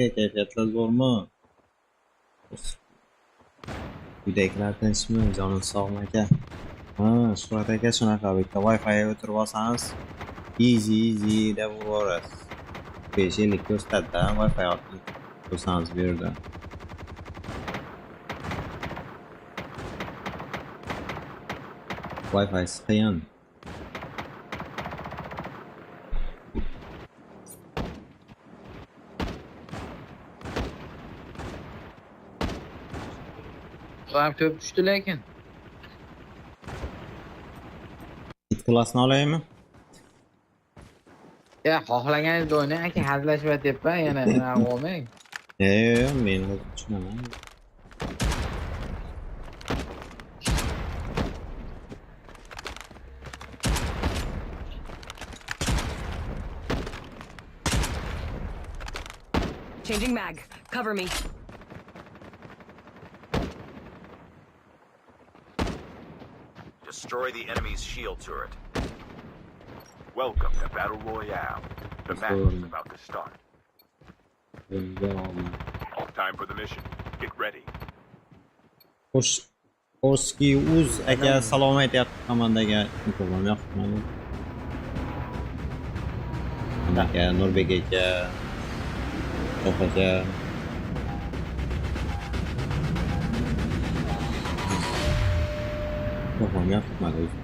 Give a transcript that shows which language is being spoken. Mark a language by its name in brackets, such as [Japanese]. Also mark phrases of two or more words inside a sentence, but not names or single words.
[Uzbek] Kayfiyatlar zo'rmi? Uydagilar tinchmi? Jonim sog'mi aka? Ha, Shuhrat aka shunaqa bitta Wi-Fi o'tirib olsangiz, easy deb urasiz. 5 ko'rsatadi-da, Wi-Fi orqali ko'rsangiz bu yerda. Wi-Fi qiyin. Ham ko'p tushdi lekin. Bitta klassni olaymi? Ya xohlaganingizni o'ynang aka, hazillashib aytyapman, yana nima olmang. Men tushunaman. [English] Changing mag. Cover me. Destroy the enemy's shield turret. Welcome to Battle Royale. The match is about to start. Time for the mission. Get ready. [Uzbek] Mushki.uz aka salom aytyapti komandaga. Mikrofon yoqmadi. Aka Nurbek aka. Shoh aka. Mikrofon yoqmadi.